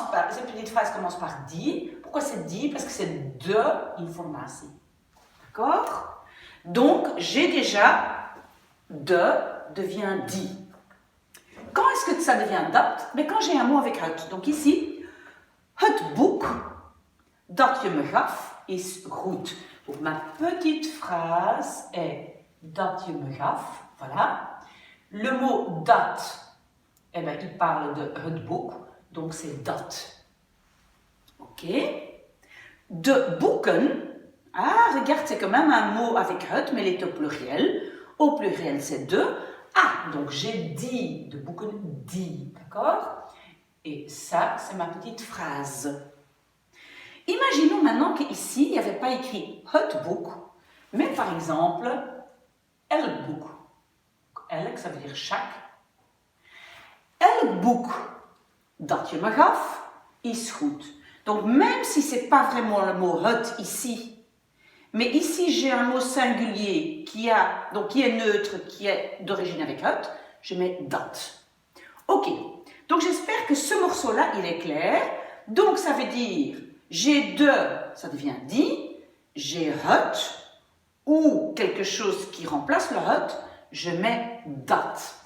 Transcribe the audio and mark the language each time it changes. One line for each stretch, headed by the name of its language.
French: Cette petite phrase commence par die. Pourquoi c'est die? Parce que c'est de informatie. D'accord? Donc, j'ai déjà de devient die. Quand est-ce que ça devient dat? Mais quand j'ai un mot avec het. Donc ici,
Dutch: het boek dat je me gaf is goed.
French: Donc ma petite phrase est
Dutch: dat je me gaf.
French: Voilà. Le mot dat, eh ben, il parle de het boek. Donc c'est dat. Ok. De boeken. Ah, regarde, c'est quand même un mot avec het, mais il est au pluriel. Au pluriel, c'est de. Ah, donc j'ai dit,
Dutch: de boeken, dit,
French: d'accord? Et ça, c'est ma petite phrase. Imaginons maintenant qu'ici, il n'y avait pas écrit het boek, mais par exemple, elk boek. Elk, ça veut dire chaque.
Dutch: Elk boek dat je me gaf, is goed.
French: Donc même si ce n'est pas vraiment le mot het ici, mais ici, j'ai un mot singulier qui est neutre, qui est d'origine avec het, je mets dat. Ok, donc j'espère que ce morceau-là, il est clair. Donc ça veut dire, j'ai de, ça devient die, j'ai het, ou quelque chose qui remplace le het, je mets dat.